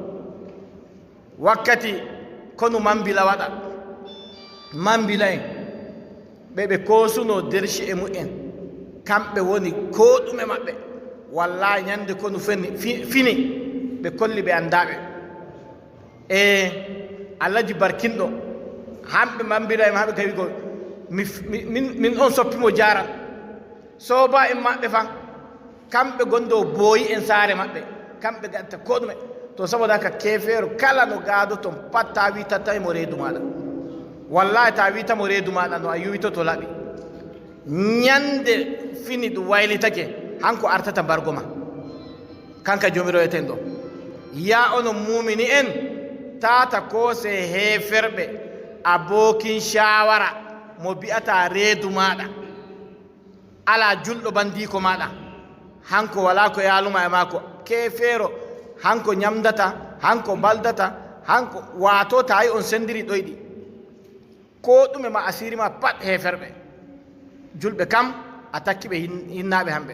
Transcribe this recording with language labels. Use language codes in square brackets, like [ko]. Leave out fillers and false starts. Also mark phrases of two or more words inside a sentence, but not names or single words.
[ff] wakkati kono mambila waɗa mambila en ɓe koosuno derci e mu'en kamɓe woni ko ɗume maɓɓe wallahi ñande kono fini ɓe kolli ɓe andaɓe e allaji barkinɗo hamɓe mambila en haɓe kawi ko min on soppimo jaran soba en maɓɓe fan kamɓe gondo booyi en saare maɓɓe kamɓe gatta ko ɗume to [ha] saboda haka [ff] keefeero kala no gaado ton pat ta witata mo reedu maɗa wallahi ta witamo reedu maɗa no a yuwitoto laɓi ñande fini ɗum waylitake hanko artata mbargo ma kanka joomiroyeten ɗo ya ono mumini en tata koose heeferɓe [ha] abokin shawara [ff] mo biyata reedu maɗa ala julɗo bandiko maɗa hanko wala ko yaaluma e maako keefeero hanko ñamdata hanko baldata hanko waato tawi on sendiri ɗoyɗi ko ɗume ma asiri ma pat heeferɓe julɓe kam a takki ɓe hinnaɓe hamɓe